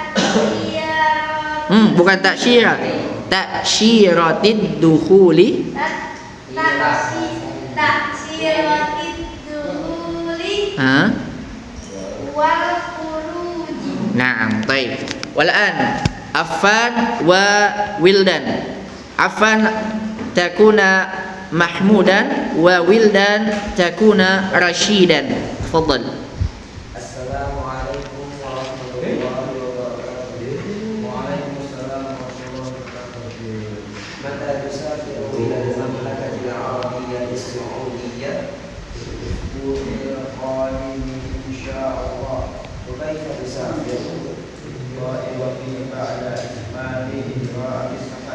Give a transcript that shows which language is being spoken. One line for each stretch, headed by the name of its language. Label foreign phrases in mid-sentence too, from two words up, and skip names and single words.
Arabic: Bukan تأشيرات. تأشيرات الدخول. تأشيرات الدخول والخروج. Naam, baik. والآن عفان وولدان. عفان تكون محمودا وولدان تكون رشيدا. Tafadhal. السلام عليكم ورحمة الله وبركاته. وعليكم السلام ورحمة الله وبركاته. متى تسافر إلى المملكة العربية السعودية بالقادم إن شاء الله. وكيف تسافر وفي بعد إكمال إجراءات السفر.